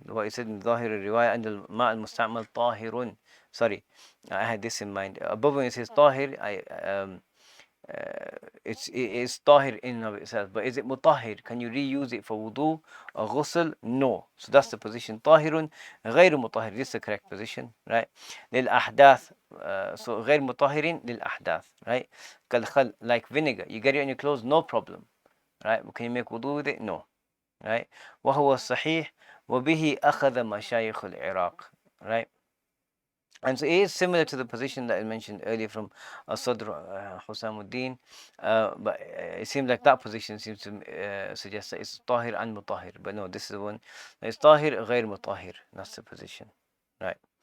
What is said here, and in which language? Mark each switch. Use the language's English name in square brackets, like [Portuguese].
[English] What it said in [Arabic] ظاهر الرواية أن الماء المستعمل طاهر. [English] Sorry, I had this in mind. Above when it says طاهر, it's طاهر in and of itself, but is it مطهر? Can you reuse it for wudu or ghusl? No. So that's the position. [Arabic] طاهر غير مطهر. [English] This is the correct position, right? [Arabic] للأحداث. [English] So غير مطهر للأحداث, right? كالخل, like vinegar. You get it on your clothes, no problem, right? But can you make wudu with it? No, right? [Arabic] وهو الصحيح وبه أخذ مشايخ العراق, right? [English] And so it is similar to the position that I mentioned earlier from Sadr Husamuddin, but it seems like that position seems to suggest that it's tahir and mutahir. But no, this is the one. It's tahir غير mutahir. That's the position, right?